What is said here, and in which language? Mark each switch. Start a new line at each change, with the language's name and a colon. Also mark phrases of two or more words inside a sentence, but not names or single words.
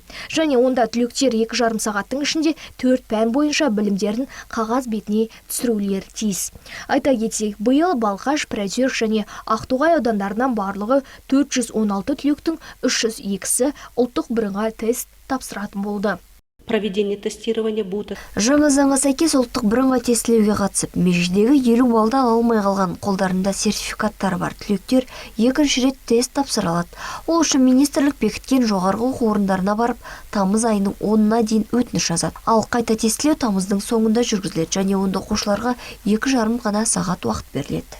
Kazakh: Және онда түлектер 2,5 сағаттың ішінде 4 пән бойынша білімдерін қағаз бетіне түсірулері тиіс. Айта кетейік, биыл Балқаш, Пірәдер және Ақтоғай аудандарынан барлығы 416 түлектің 302-сі ұлттық бірыңғай тест тапсыратын болды.
Russian: Проведение тестирования будет.
Kazakh: Жаңа заңға сәйкес ұлттық бірыңғай тестілеуге қатысып, межедегі 50 балды ала алмай қалған қолдарында сертификаттары бар түлектер екінші рет тест тапсыра алады. Ол үшін министрлік бекіткен жоғарғы оқу орындарына барып, тамыз айының 10-на дейін өтініш жазады. Ал қайта тестілеу тамыздың соңында жүргізіледі және онда оқушыларға 2,5 ғана сағат уақыт беріледі.